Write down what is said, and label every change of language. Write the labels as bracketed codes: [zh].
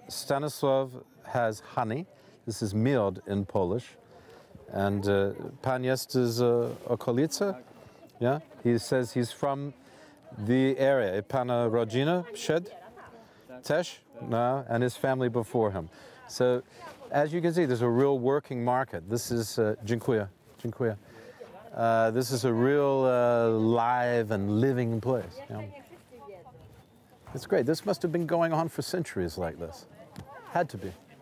[en] Stanisław has honey. This is miod in Polish. [pl] And pan jest z okolicy? [en] Yeah? He says he's from the area. [pl] Pana rodzina przed? Też? [en] No, and his family before him. So, as you can see, there's a real working market. This is, [pl] dziękuję, dziękuję. [en] This is a real live and living place. You know? It's great. This must have been going on for centuries like this. Had to be.